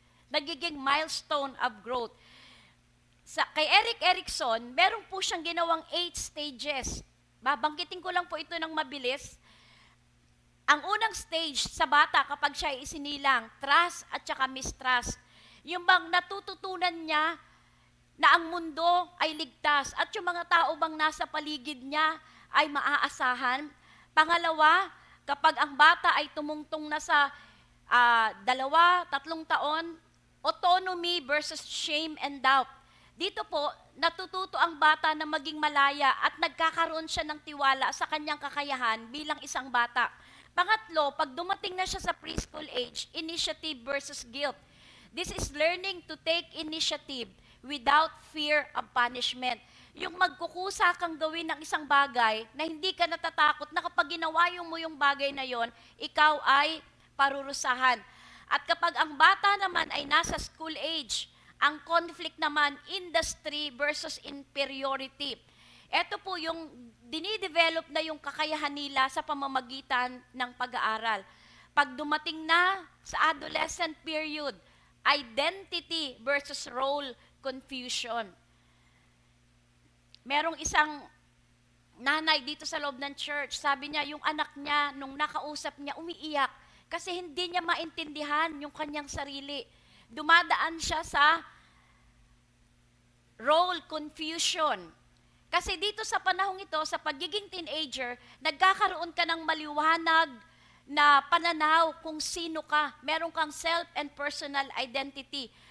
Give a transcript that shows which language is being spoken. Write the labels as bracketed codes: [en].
[tl] Nagiging [en] milestone of growth. [tl] Kay Erik Erikson, meron po siyang ginawang 8 stages. Babanggitin ko lang po ito ng mabilis. Ang unang stage sa bata kapag siya ay isinilang, trust at saka mistrust. Yung bang natututunan niya na ang mundo ay ligtas at yung mga tao bang nasa paligid niya ay maaasahan. Pangalawa, kapag ang bata ay tumungtong na sa 2, 3 taon, autonomy versus shame and doubt. Dito po, natututo ang bata na maging malaya at nagkakaroon siya ng tiwala sa kanyang kakayahan bilang isang bata. Pangatlo, pag dumating na siya sa preschool age, initiative versus guilt. [en] This is learning to take initiative without fear of punishment. [tl] Yung magkukusa kang gawin ng isang bagay na hindi ka natatakot na kapag ginawa mo yung bagay na yon, ikaw ay parurusahan. At kapag ang bata naman ay nasa school age, ang conflict naman, industry versus inferiority. Ito po yung dinidevelop na yung kakayahan nila sa pamamagitan ng pag-aaral. Pag dumating na sa adolescent period, identity versus role confusion. Merong isang nanay dito sa loob ng church, sabi niya, yung anak niya, nung nakausap niya, umiiyak kasi hindi niya maintindihan yung kanyang sarili. Dumadaan siya sa role confusion. Kasi dito sa panahong ito, sa pagiging teenager, nagkakaroon ka ng maliwanag na pananaw kung sino ka. Meron kang self and personal identity.